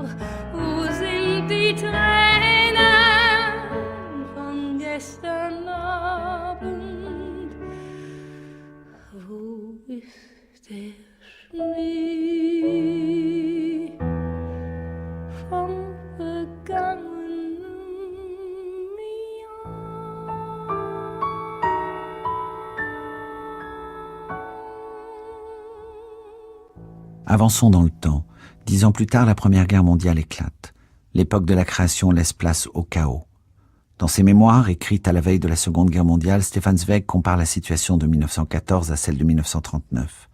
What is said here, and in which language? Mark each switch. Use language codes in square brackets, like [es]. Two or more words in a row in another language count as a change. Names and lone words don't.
[de] Wo sind die Tränen von gestern Abend? Wo ist der Schnee vom vergangenen Jahr? [fr] Avançons dans le temps. 10 ans plus tard, la Première Guerre mondiale éclate. L'époque de la création laisse place au chaos. Dans ses mémoires, écrites à la veille de la Seconde Guerre mondiale, Stefan Zweig compare la situation de 1914 à celle de 1939.